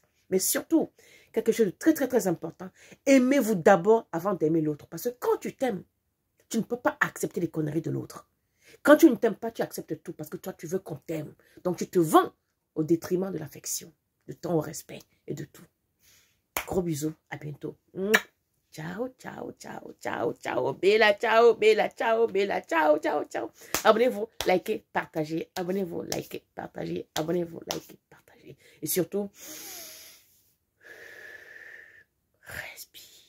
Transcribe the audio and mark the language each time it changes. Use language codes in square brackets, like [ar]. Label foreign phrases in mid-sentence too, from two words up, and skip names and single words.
[fr] Mais surtout, quelque chose de très, très, très important. Aimez-vous d'abord avant d'aimer l'autre. Parce que quand tu t'aimes, tu ne peux pas accepter les conneries de l'autre. Quand tu ne t'aimes pas, tu acceptes tout parce que toi, tu veux qu'on t'aime. Donc, tu te vends au détriment de l'affection, de ton respect et de tout. Gros bisous, à bientôt. [it] Ciao, ciao, ciao, ciao, ciao, bella, ciao, bella, ciao, bella, ciao, ciao, ciao. [fr] Abonnez-vous, likez, partagez. Abonnez-vous, likez, partagez. Abonnez-vous, likez, partagez. Et surtout, respirez.